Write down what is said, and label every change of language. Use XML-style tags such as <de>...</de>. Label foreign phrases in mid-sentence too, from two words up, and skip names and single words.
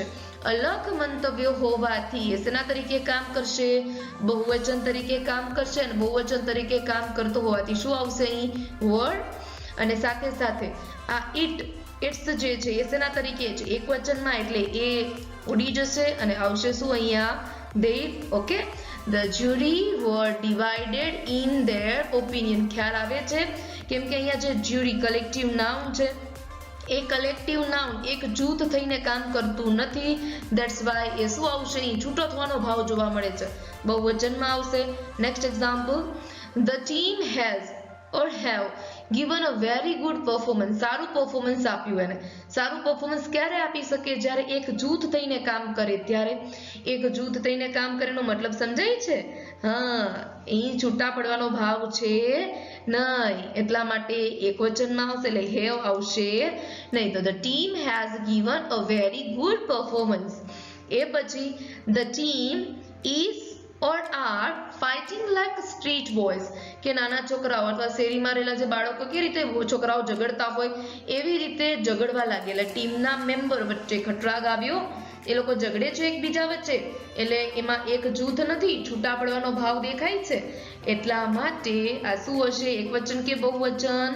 <gu>અલગ મંતવ્યો હોવાથી એ શેના તરીકે કામ કરશે? બહુવચન તરીકે કામ કરશે. અને બહુવચન તરીકે કામ કરતો હોવાથી શું આવશે અહીં? વર્ડ. અને સાથે સાથે આ ઇટ્સ જે છે એ શેના તરીકે છે? એક વચનમાં એટલે એ ઉડી જશે અને આવશે શું અહીંયા?</gu> <en>they. ઓકે. The jury were divided in their opinion.</en> <gu>ખ્યાલ આવે છે? કેમ કે અહીંયા જે જ્યુરી</gu> <en>collective noun</en> <gu>છે એ</gu> <en>collective noun</en> <gu>એક જૂથ થઈને કામ કરતું નથી.</gu> <en>that's why</en> <gu>એ શું આવશે? અહીં છૂટો થવાનો ભાવ જોવા મળે છે, બહુવચનમાં આવશે.</gu> <en>next example. The team has given a very good performance.</en> <gu>સારું પરફોર્મન્સ આપ્યું. એને સારું પરફોર્મન્સ ક્યારે આપી શકે? જ્યારે એક જૂથ થઈને કામ કરે ત્યારે. એક જૂથ થઈને કામ કરેનો મતલબ સમજાય છે? હા, અહીં છૂટા પડવાનો ભાવ છે નહીં, એટલા માટે એક વચનમાં આવશે એટલે હેવ આવશે નહીં.</gu> <en>તો the team has given a very good performance.</en> <gu>એ પછી</gu> <en>the team is or are fighting like street boys.</en> <gu>કે નાના છોકરાઓ અથવા શેરીમાં રહેલા જે બાળકો કે રીતે છોકરાઓ ઝઘડતા હોય એવી રીતે ઝઘડવા લાગે. એટલે ટીમના મેમ્બર વચ્ચે ખટરાગ આવ્યો, એ લોકો ઝઘડે છે એકબીજા વચ્ચે એટલે એમાં એક જૂથ નથી, છૂટા પડવાનો ભાવ દેખાય છે. એટલા માટે આ શું હશે? એક વચન કે બહુવચન?</gu>